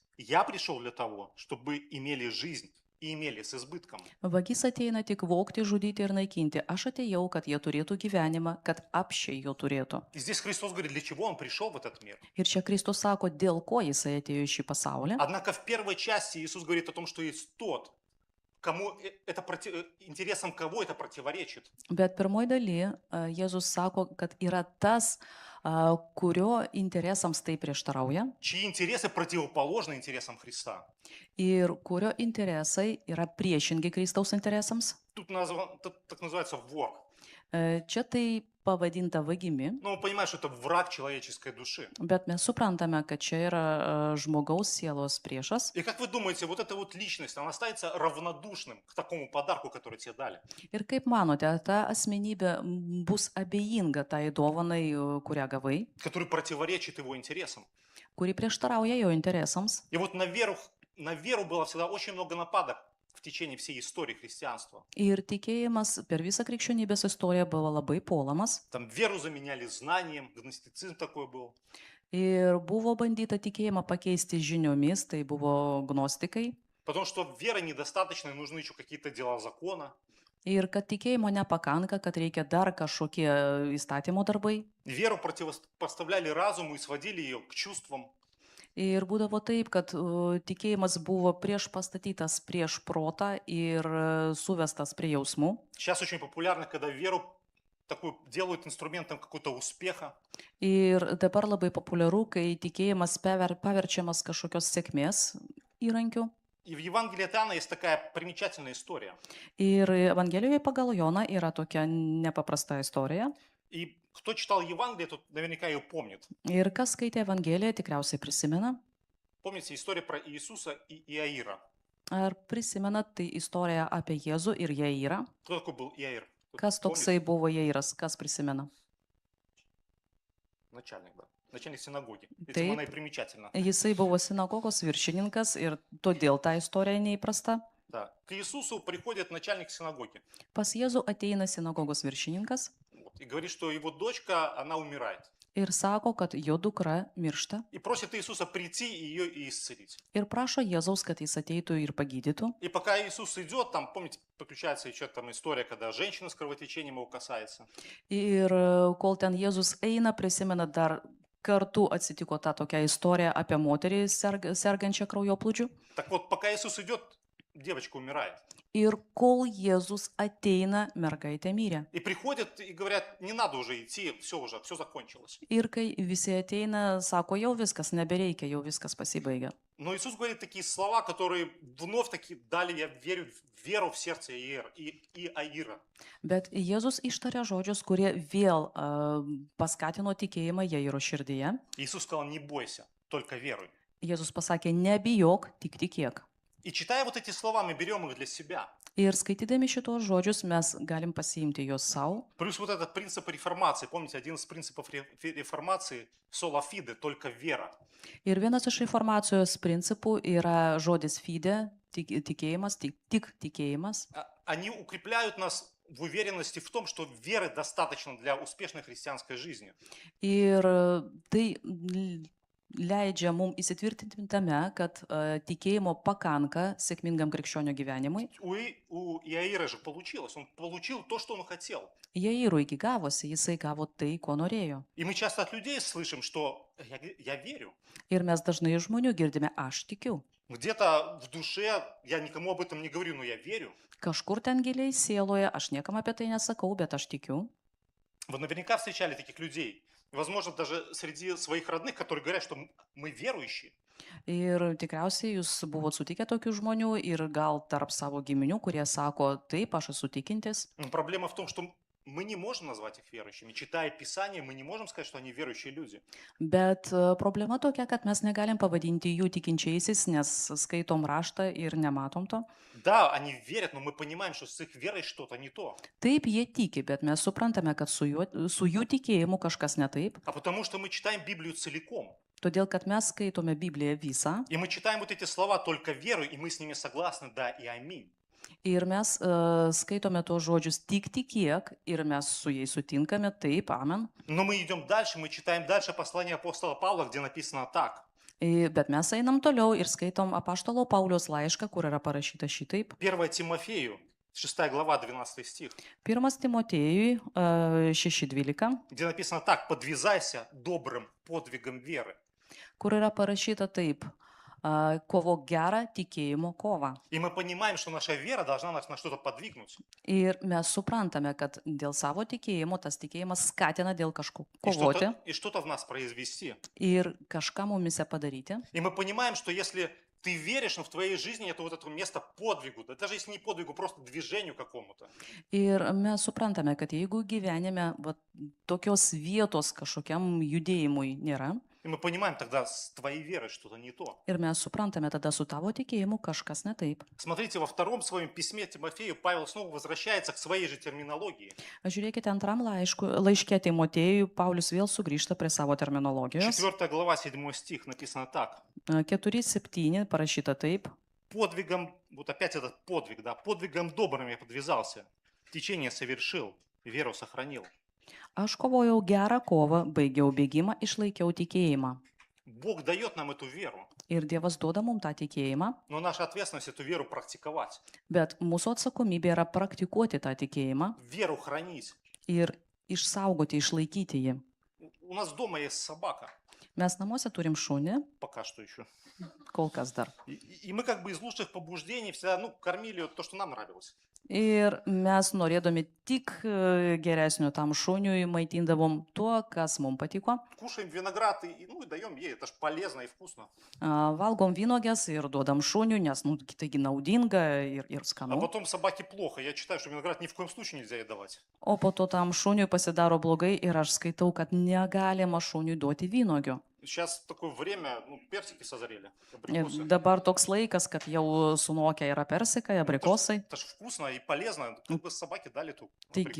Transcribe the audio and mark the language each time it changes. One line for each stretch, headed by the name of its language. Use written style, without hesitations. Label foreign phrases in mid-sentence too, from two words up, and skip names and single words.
Russian: Я пришел для того, чтобы имели жизнь и имели с избытком.
Lithuanian: Vagis ateina tik vogti, žudyti ir naikinti. Aš atėjau, kad jie turėtų gyvenimą, kad apšiai jo turėtų.
Russian: И здесь Христос говорит, для чего Он пришел в этот мир.
Lithuanian: Ir čia Kristus sako, dėl ko jisai atėjo į šį pasaulį.
Russian: Однако в первой части Иисус говорит о том, что есть тот, кому это интересам кого это противоречит.
Lithuanian: Bet pirmoji daly Jėzus sako, kad yra tas, kurio interesams tai prieštarauja
Russian: Чьи интересы противоположны интересам Христа.
Lithuanian: ir kurio interesai yra priešingi Kristaus interesams.
Russian: Тут так называется вор.
Lithuanian: Čia tai pavadinta vagimi,
Russian: Но мы понимаем, что это враг человеческой души.
Lithuanian: bet mes suprantame, kad čia yra žmogaus sielos priešas.
Russian: И как вы думаете, вот эта вот личность, она останется равнодушным к такому подарку, который тебе дали?
Lithuanian: Ir kaip manote, ta asmenybė bus abejinga tai dovanai, kurią gavai,
Russian: Который противоречит его интересам.
Lithuanian: kuri prieštarauja jo interesams.
Russian: И вот на веру было всегда очень много нападок в течение всей истории христианства.
Lithuanian: Ir tikėjimas per visą krikščionybės istoriją buvo labai puolamas.
Russian: Там веру заменяли знанием, гностицизм такой был.
Lithuanian: Ir buvo bandyta tikėjimą pakeisti žiniomis, tai buvo gnostikai.
Russian: Потому что веры недостаточно, нужны еще какие-то дела закона.
Lithuanian: Ir kad tikėjimo nepakanka, kad reikia dar kažkokie įstatymo darbai.
Russian: Веру противопоставляли разуму и сводили ее к чувствам.
Lithuanian: Ir būdavo taip, kad tikėjimas buvo priešpastatytas prieš protą ir suvestas prie jausmų.
Russian: Сейчас очень популярно, когда веру такую делают инструментом какого-то успеха.
Lithuanian: Ir dabar labai populiaru, kai tikėjimas paverčiamas kažkokios sėkmės įrankiu.
Russian: И в Евангелии от Иоанна есть такая примечательная история.
Lithuanian: Ir Evangelijoje pagal Joną yra tokia nepaprasta istorija.
Russian: И кто читал Евангелие, тот наверняка ее помнит.
Lithuanian: Ir kas skaitė Evangeliją, tikriausiai prisimena.
Russian: Помните историю про Иисуса и Иаира?
Lithuanian: Ar prisimenat tai istoriją apie Jėzų ir Jairą?
Russian: Кто такой был Иаир? Кто-то
Lithuanian: Kas
Russian: помнит?
Lithuanian: toksai buvo Jairas, kas prisimena?
Russian: Начальник, да. Начальник синагоги. Этим
Lithuanian: Taip.
Russian: она и примечательна.
Lithuanian: Jisai buvo sinagogos viršininkas ir todėl ta istorija neįprasta.
Russian: Да. К Иисусу приходит начальник синагоги
Lithuanian: Pas Jėzų ateina sinagogos viršininkas
Russian: и говорит, что его дочка, она умирает.
Lithuanian: ir sako, kad jo dukra miršta
Russian: И просит Иисуса прийти и ее и исцелить.
Lithuanian: ir prašo Jėzaus, kad jis ateitų ir pagydytų.
Russian: И пока Иисус идет, там, помните, подключается еще там история, когда женщина с кровотечением его касается.
Lithuanian: Ir kol ten Jėzus eina, prisimena dar kartu atsitiko ta tokia istorija apie moterį sergančią kraujoplūdžiu.
Russian: Так вот, пока Иисус идет, девочка умирает.
Lithuanian: Ir kol Jėzus ateina, mergaitė mirė.
Russian: И приходят и говорят, не надо уже идти, все закончилось.
Lithuanian: Ir kai visi ateina, sako, jau viskas nebereikia, jau viskas pasibaigė.
Russian: Но Иисус говорит такие слова, которые вновь таки дали, я верю, веру в сердце Иаира.
Lithuanian: Bet Jėzus ištarė žodžius, kurie vėl paskatino tikėjimą Jairo širdyje.
Russian: Иисус сказал, не бойся, только веруй.
Lithuanian: Jėzus pasakė, nebijok, tik tikėk.
Russian: И читая вот эти слова, мы берем их для себя.
Lithuanian: Ir skaitydami šitos žodžius mes galim pasiimti juos savo.
Russian: Плюс вот этот принцип реформации. Помните, один из принципов реформации –
Latin: sola fide,
Russian: только вера.
Lithuanian: Ir vienas iš reformacijos principų yra žodis fide, tikėjimas, tik tikėjimas.
Russian: Они укрепляют нас в уверенности в том, что веры достаточно для успешной христианской жизни.
Lithuanian: Ir tai leidžia mums įsitvirtinti tame, kad tikėjimo pakanka sėkmingam krikščionio gyvenimui.
Russian: У Иаира же получилось. Он получил то, что он хотел.
Lithuanian: Jairui iki gavosi, jisai gavo tai, ko norėjo.
Russian: И мы часто от людей слышим, что я верю.
Lithuanian: Ir mes dažnai iš žmonių girdime, aš tikiu.
Russian: Где-то в душе, я никому об этом не говорю, но я верю.
Lithuanian: Kažkur ten giliai sieloje, aš niekam apie tai nesakau, bet aš tikiu.
Russian: Вы наверняка встречали таких людей. Возможно, даже среди своих родных, которые говорят, что мы верующие.
Lithuanian: Ir tikriausiai jūs buvot sutikę tokių žmonių ir gal tarp savo giminių, kurie sako, taip, aš esu tikintis.
Russian: Но проблема в том, что мы не можем назвать их верующими. Читая Писание, мы не можем сказать, что они верующие люди.
Lithuanian: Bet problema tokia, kad mes negalim pavadinti jų tikinčiaisiais, nes skaitom raštą ir nematom to.
Russian: Да, они верят, но мы понимаем, что с их верой что-то не то.
Lithuanian: Taip, jie tiki, bet mes suprantame, kad su jų tikėjimu kažkas ne taip.
Russian: А потому что мы читаем Библию целиком.
Lithuanian: Todėl, kad mes skaitome Bibliją visą
Russian: И мы читаем вот эти слова только верой, и мы с ними согласны, да и аминь.
Lithuanian: ir mes skaitome tuos žodžius tik tikėk ir mes su jais sutinkame, taip, amen.
Russian: Но мы идем дальше, мы читаем дальше послание апостола Павла, где написано так.
Lithuanian: Bet mes einam toliau ir skaitom apaštalo Pauliaus laišką, kur yra parašyta šitaip.
Russian: 1 Тимофею, 6 глава, 12 стих,
Lithuanian: 1 Timotiejui 6.12,
Russian: где написано так. «Подвязайся добрым подвигом веры».
Lithuanian: kur yra parašyta taip, kovok gerą tikėjimo kovą.
Russian: И мы понимаем, что наша вера должна нас на что-то подвигнуть.
Lithuanian: Ir mes suprantame, kad dėl savo tikėjimo tas tikėjimas skatina dėl kažko
Russian: И
Lithuanian: kovoti
Russian: что-то в нас произвести.
Lithuanian: ir kažką mumise padaryti.
Russian: И мы понимаем, что если ты веришь, но в твоей жизни это вот это место подвигу, да даже если не подвигу, просто движению какому-то.
Lithuanian: Ir mes suprantame, kad jeigu gyvenime tokios vietos kažkokiam judėjimui nėra,
Russian: И мы понимаем, тогда с твоей верой что-то не то.
Lithuanian: ir mes suprantame, tada su tavo tikėjimu kažkas ne taip.
Russian: Смотрите, во втором своем письме Тимофею Павел снова возвращается к своей же терминологии.
Lithuanian: Žiūrėkite, antram laiške Timotiejui Paulius vėl sugrįžta prie savo terminologijos.
Russian: 4 глава, 7 стих написано так.
Lithuanian: 4.7 parašyta taip.
Russian: Подвигом, вот опять этот подвиг, да, подвигом добрым я подвязался, течение совершил, веру сохранил.
Lithuanian: Aš kovojau gerą kovą, baigiau bėgimą, išlaikiau tikėjimą.
Russian: Бог дает нам эту веру,
Lithuanian: Ir Dievas duoda mums tą tikėjimą,
Russian: но наша ответственность эту веру практиковать,
Lithuanian: bet mūsų atsakomybė yra praktikuoti tą tikėjimą
Russian: веру хранить.
Lithuanian: ir išsaugoti, išlaikyti jį.
Russian: У нас дома есть собака,
Lithuanian: Mes namuose turim šunį,
Russian: пока что еще.
Lithuanian: kol kas dar.
Russian: И мы как бы из лучших побуждений всегда, кормили то, что нам нравилось.
Lithuanian: Ir mes norėdami tik geresnio tam šuniui maitindavom tuo, kas mums patiko.
Russian: Кушаем виноград и даем ей, это ж полезно и вкусно.
Lithuanian: Valgom vynogės ir duodam šuniui, nes taigi naudinga ir
Russian: А
Lithuanian: skanu.
Russian: потом собаке плохо. Я читаю, что виноград ни в коем случае нельзя ей давать.
Lithuanian: O po to tam šuniui pasidaro blogai ir aš skaitau, kad negalima šuniui duoti vynogių.
Russian: Сейчас такое время, ну, персики созрели,
Lithuanian: Ir
Russian: абрикосы.
Lithuanian: dabar toks laikas, kad jau sunokę yra persikai,
Russian: Ну,
Lithuanian: abrikosai.
Russian: это ж вкусно и полезно. Как бы собаке дали эту
Lithuanian: Taigi